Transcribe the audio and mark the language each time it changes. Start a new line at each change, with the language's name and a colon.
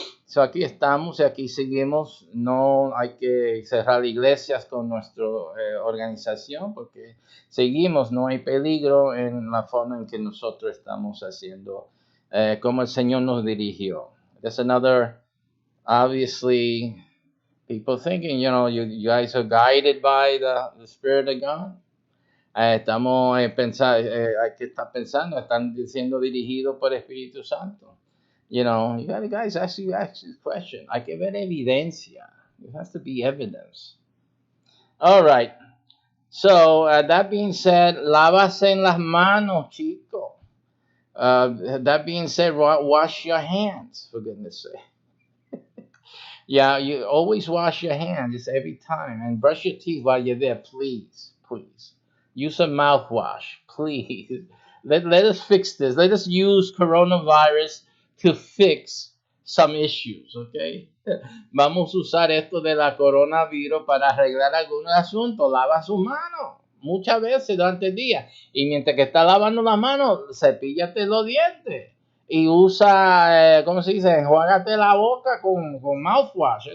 Spanish: So aquí estamos y aquí seguimos. No hay que cerrar iglesias con nuestra organización, porque seguimos, no hay peligro en la forma en que nosotros estamos haciendo como el Señor nos dirigió.
English: There's another, obviously, people thinking, you guys are guided by the Spirit of God.
Spanish: Estamos hay que estar pensando, están siendo dirigidos por el Espíritu Santo.
English: You guys actually ask this question.
Spanish: Hay que ver evidencia.
English: There has to be evidence. All right. So, that being said,
Spanish: lávase en las manos, chico.
English: That being said, wash your hands, for goodness sake. Yeah, you always wash your hands every time, and brush your teeth while you're there, please. Use a mouthwash, please. Let us fix this. Let us use coronavirus to fix some issues, okay?
Spanish: Vamos a usar esto de la coronavirus para arreglar algunos asuntos. Lava sus manos muchas veces durante el día. Y mientras que está lavando las manos, cepíllate los dientes. Y usa, ¿cómo se dice? Enjuágate la boca con mouthwash.